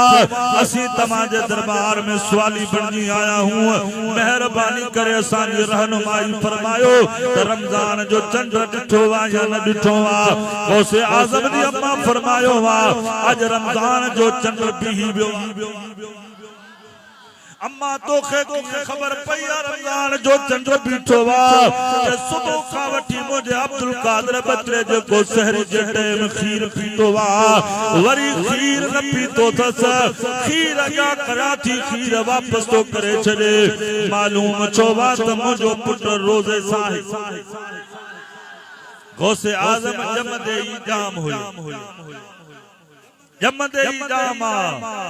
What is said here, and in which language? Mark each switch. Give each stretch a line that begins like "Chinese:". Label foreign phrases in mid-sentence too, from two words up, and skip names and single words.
Sindhi: असीं तव्हां जे दरबार में सवाली बणजी आया हूं, मेहरबानी करे असांजी रहनुमाई फरमायो त रमज़ान जो चंड ॾिठो वा या न ॾिठो वा। गौसे आज़म जी अम्मा फरमायो वा अज रमज़ान जो चंड बीही वियो। अम्मा तोखे ख़बर पई रमज़ान जो चंड बीठो वा के सुबह का वठी मुझे अब्दुल कादर बचड़े जेको सहरी जे टाइम खीर पीतो वा, वरी खीर न पीतो थस, खीर अॻियां करा थी खीर वापस तो करे छॾे। मालूम छो वा त मुंहिंजो पुट रोज़े सां गौसे आज़म जमदे ई जाम हुयो, जमदे ई जाम।